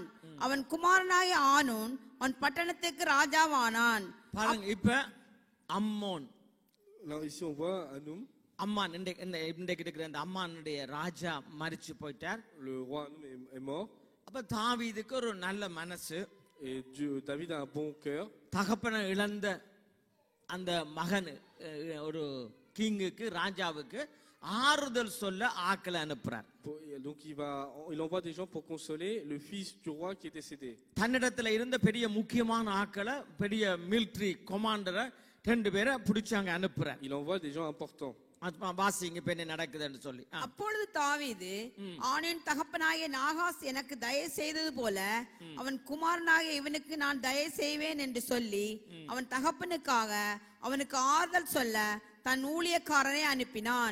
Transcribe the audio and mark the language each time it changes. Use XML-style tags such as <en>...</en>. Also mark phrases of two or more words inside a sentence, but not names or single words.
<ta>அவன் குமாரனாய ஆனூன் அவன் பட்டணத்துக்கு ராஜாவானான். பாருங்க, இப்ப அம்மோன் அம்மான் இன்றைக்கு இருக்கிற அந்த அம்மானுடைய ராஜா மரிச்சு போயிட்டார். அப்ப தாவீதுக்கு ஒரு நல்ல மனசு.</ta> <fr>David a un bon cœur.</fr> <ta>தகப்பனை இழந்த அந்த மகன் ஒரு கிங்குக்கு ராஜாவுக்கு ஆறுதல் சொல்ல ஆட்களை அனுப்புறார்.</ta> <fr>Donc il envoie des gens pour consoler le fils du roi qui est décédé.</fr> <ta>தன்னிடத்துல இருந்த பெரிய முக்கியமான ஆட்களை, பெரிய</ta> <en>military commander</en> <ta>2 பேரை பிடிச்சாங்க அனுப்புறார்.</ta> <fr>Il envoie des gens importants.</fr> <ta>வாசிங்க இப்ப என்ன நடக்குதுன்னு சொல்லி. அப்பொழுது தாவீது, ஆணின் தகப்பனாகிய நாகாஸ் எனக்கு தயவு செய்தது போல அவன் குமாரனாகிய இவனுக்கு நான் தயவு செய்வேன் என்று சொல்லி அவன் தகப்பனுக்காக அவனுக்கு ஆறுதல் சொல்ல தன் ஊழியக்காரனை அனுப்பினான்.</ta>